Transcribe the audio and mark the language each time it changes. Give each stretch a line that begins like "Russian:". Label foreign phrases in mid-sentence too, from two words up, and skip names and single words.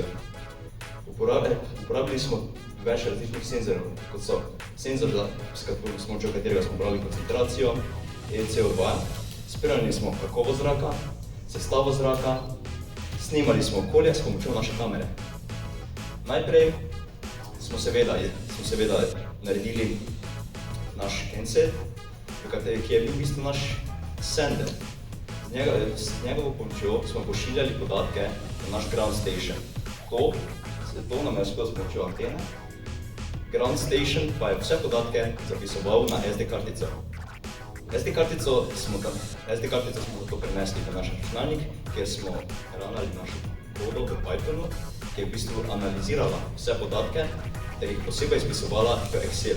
Slovenian: Uporabili smo več različnih senzorjev, kot so senzor, s pomočjo katerega smo brali koncentracijo, CO2, spremljali smo kakovost zraka, sestavo zraka, snimali smo okolje s pomočjo naše kamere. Najprej smo seveda naredili naš Kenset, ki je bil v bistvu naš sender. Z njegovo pomočjo smo pošiljali podatke na naš
English: ground station.
Slovenian: To nam je uspelo s pomočjo antene.
English: Ground station
Slovenian: pa je vse podatke zapisoval na SD kartico. SD kartico smo zato prenesli v naš računalnik, kjer smo ravnali našo kodo v Pythonu, ki je v bistvu analizirala vse podatke ter jih posebej izpisovala v Excel.